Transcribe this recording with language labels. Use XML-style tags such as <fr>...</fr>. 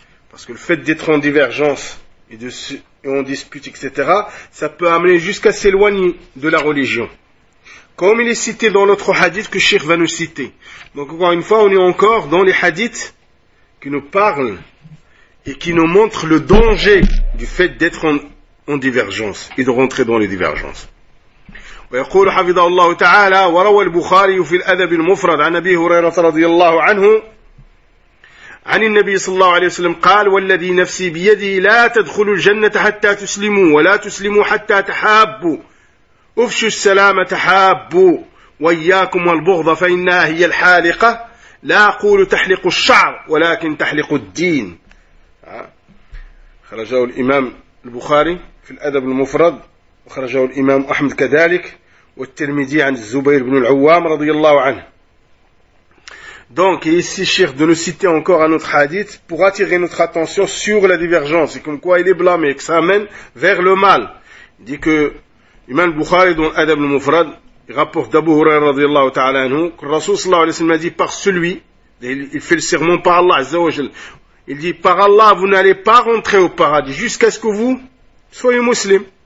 <fr>Parce que le fait d'être en divergence et en dispute, etc., ça peut amener jusqu'à s'éloigner de la religion. Comme il est cité dans l'autre hadith que Cheikh va nous citer. Donc encore une fois, on est encore dans les hadiths qui nous parlent et qui nous montrent le danger du fait d'être en divergence et de rentrer dans les divergences.</fr> <ar>ويقول حفظه الله تعالى: وروى البخاري في الأدب المفرد عن أبي هريرة رضي الله عنه عن النبي صلى الله عليه وسلم قال: والذي نفسي بيدي لا تدخلوا الجنة حتى تسلموا، ولا تسلموا حتى تحابوا، افشوا السلام تحابوا، وإياكم والبغض فإنها هي الحالقة، لا أقول تحلق الشعر ولكن تحلق الدين. خرجه الإمام البخاري في الأدب المفرد، وخرجه الإمام أحمد كذلك، والترمذي عن الزبير بن العوام رضي الله عنه.</ar> <fr>Donc ici, Cheikh, de nous citer encore un autre hadith pour attirer notre attention sur la divergence, et comme quoi il est blâmé, que ça amène vers le mal. Il dit que Imam Bukhari, dans l'Adab al-Mufrad, il rapporte d'Abu Hurayra radiallahu ta'ala anhu, que Rasoul sallallahu alayhi wa sallam a dit par celui, il fait le serment par Allah azza wa jal, il dit par Allah, vous n'allez pas rentrer au paradis jusqu'à ce que vous soyez muslim.</fr>